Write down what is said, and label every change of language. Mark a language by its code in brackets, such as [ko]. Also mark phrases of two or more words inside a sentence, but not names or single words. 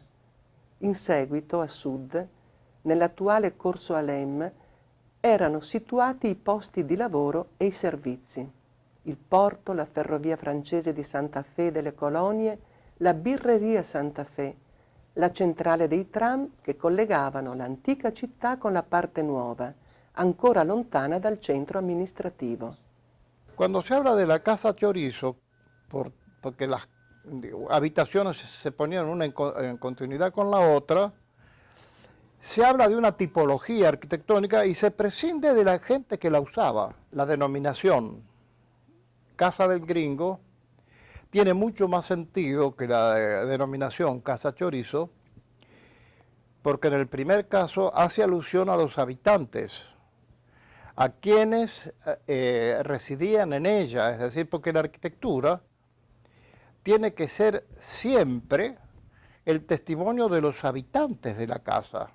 [it] In seguito, a sud, nell'attuale Corso Alem, erano situati i posti di lavoro e i servizi. Il porto, la ferrovia francese di Santa Fe delle Colonie, la birreria Santa Fe, la centrale dei tram che collegavano l'antica città con la parte nuova, ancora lontana dal centro amministrativo. [es] Cuando se habla de la Casa Chorizo, porque las habitaciones se ponían una en continuidad con la otra, se habla de una tipología arquitectónica y se prescinde de la gente que la usaba. La denominación Casa del Gringo tiene mucho más sentido que la denominación Casa Chorizo, porque en el primer caso hace alusión a los habitantes, a quienes residían en ella, es decir, porque la arquitectura tiene que ser siempre el testimonio de los habitantes de la casa.